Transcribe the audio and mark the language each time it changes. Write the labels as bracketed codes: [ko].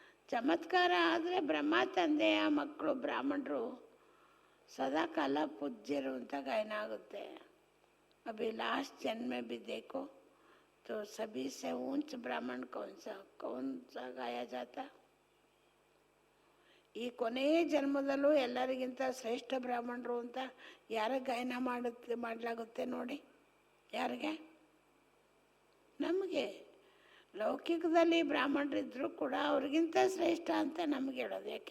[kn] ಚಮತ್ಕಾರ ಆದರೆ ಬ್ರಹ್ಮ ತಂದೆಯ ಮಕ್ಕಳು ಬ್ರಾಹ್ಮಣರು ಸದಾಕಾಲ ಪೂಜ್ಯರು ಅಂತ ಗಾಯನ ಆಗುತ್ತೆ. [hi] ಅಭಿ ಲಾಸ್ಟ್ ಜನ್ಮ भी देखो तो सभी से ऊंच ब्राह्मण कौन सा गाया जाता. [kn] ಈ ಕೊನೆಯ ಜನ್ಮದಲ್ಲೂ ಎಲ್ಲರಿಗಿಂತ ಶ್ರೇಷ್ಠ ಬ್ರಾಹ್ಮಣರು ಅಂತ ಯಾರ ಗಾಯನ ಮಾಡಲಾಗುತ್ತೆ ನೋಡಿ? ಯಾರಿಗೆ? ನಮಗೆ. ಲೌಕಿಕದಲ್ಲಿ ಬ್ರಾಹ್ಮಣರಿದ್ದರೂ ಕೂಡ ಅವ್ರಿಗಿಂತ ಶ್ರೇಷ್ಠ ಅಂತ ನಮಗೆ ಹೇಳೋದು.